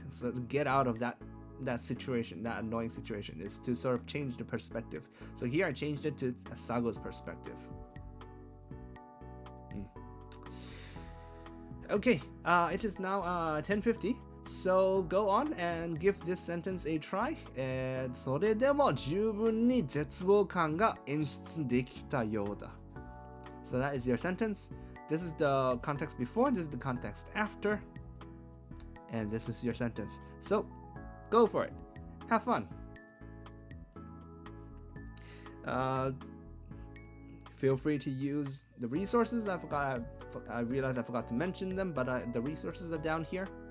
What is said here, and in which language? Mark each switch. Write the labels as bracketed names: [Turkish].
[English] So to get out of that situation, that annoying situation, is to sort of change the perspective. So here I changed it to Asago's perspective. Okay, it is now 10:50. So go on and give this sentence a try. [Japanese] それでも十分に絶望感が演出できたようだ。 [English] So that is your sentence. This is the context before, this is the context after. And this is your sentence. So go for it. Have fun. Feel free to use the resources. I realized I forgot to mention them, but the resources are down here.